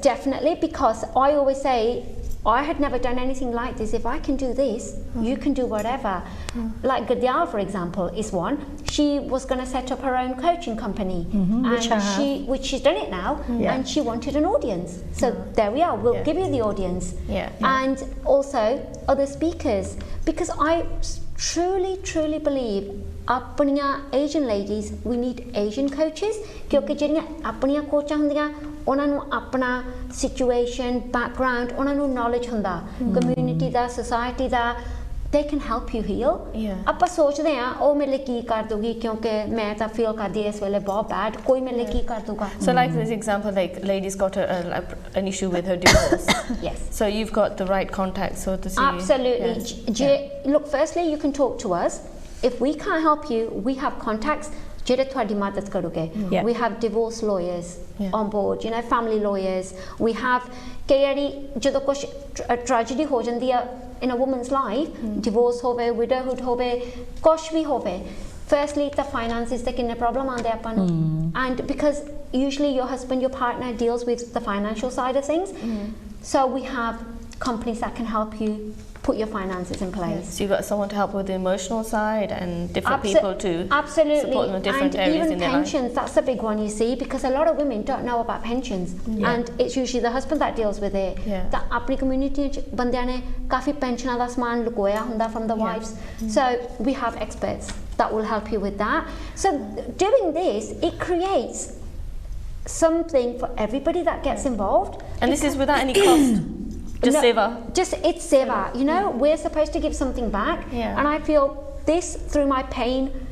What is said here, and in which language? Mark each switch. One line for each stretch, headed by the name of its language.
English: Definitely, because I always say I had never done anything like this. If I can do this, you can do whatever. Like Gadial, for example, is one. She was going to set up her own coaching company, and which she's done it now, and she wanted an audience. So there we are. We'll give you the audience, and also other speakers, because I truly believe
Punjabi: ਆਪਣੀਆਂ
English: Asian ladies, we need Asian coaches
Punjabi: ਕਿਉਂਕਿ ਜਿਹੜੀਆਂ ਆਪਣੀਆਂ ਕੋਚਾਂ ਹੁੰਦੀਆਂ ਉਹਨਾਂ ਨੂੰ ਆਪਣਾ situation background ਉਹਨਾਂ ਨੂੰ knowledge ਹੁੰਦਾ community ਦਾ society ਦਾ
English: they can help you heal
Punjabi: ਆਪਾਂ ਸੋਚਦੇ ਆ ਉਹ ਮੇਰੇ ਲਈ ਕੀ ਕਰ ਦੂਗੀ ਕਿਉਂਕਿ ਮੈਂ ਤਾਂ feel ਕਰਦੀ ਇਸ ਵੇਲੇ ਬਹੁਤ bad ਕੋਈ ਮੇਰੇ ਲਈ ਕੀ ਕਰ ਦੂਗਾ
English: so like this example like ladies got an issue with her divorce yes so you've got the right contact so to see absolutely look firstly you can talk to us if we can't help you we have contacts
Punjabi: ਜਿਹੜੇ ਤੁਹਾਡੀ ਮਦਦ ਕਰੋਗੇ
English: we have divorce lawyers on board you know family lawyers we have
Punjabi: ਕਈ ਵਾਰੀ ਜਦੋਂ ਕੁਝ
English: tragedy
Punjabi: ਹੋ ਜਾਂਦੀ ਆ
English: in a woman's life divorce ਹੋਵੇ widowhood ਹੋਵੇ
Punjabi: ਕੁਝ ਵੀ ਹੋਵੇ
English: firstly the finances
Punjabi: ਤੇ ਕਿੰਨੇ problem ਆਉਂਦੇ ਆਪਾਂ ਨੂੰ
English: and because usually your husband your partner deals with the financial side of things so we have companies that can help you put your finances in place. So you've got someone to help with the emotional side and different people to support them in different areas in their life. And even pensions, that's a big one you see because a lot of women don't know about pensions and it's usually the husband that deals with it.
Punjabi: That apni community ਚ ਬੰਦਿਆਂ ਨੇ ਕਾਫੀ ਪੈਨਸ਼ਨਾਂ ਦਾ ਸਮਾਨ ਲੁਕੋਇਆ ਹੁੰਦਾ
English: from the wives. So we have experts that will help you with that. So doing this, it creates something for everybody that gets involved. And this is without any cost. Just seva. Just it's seva. You know, we're supposed to give something back, and I feel this through my pain.